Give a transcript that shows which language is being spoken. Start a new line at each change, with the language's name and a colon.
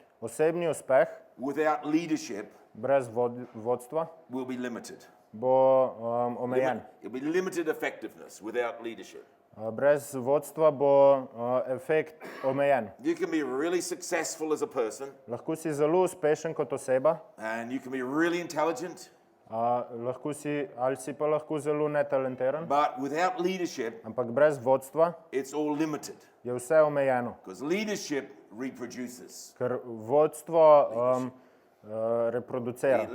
Slovenian: Osebni uspeh
English: without leadership
Slovenian: brez vodstva
English: will be limited.
Slovenian: bo omejen.
English: It'll be limited effectiveness without leadership.
Slovenian: Brez vodstva bo efekt omejen.
English: You can be really successful as a person,
Slovenian: Lahko si zelo uspešen kot oseba,
English: and you can be really intelligent,
Slovenian: ali si pa lahko zelo netalentiran,
English: but without leadership,
Slovenian: ampak brez vodstva
English: it's all limited.
Slovenian: je vse omejeno.
English: Because leadership reproduces.
Slovenian: Ker vodstvo reproducira.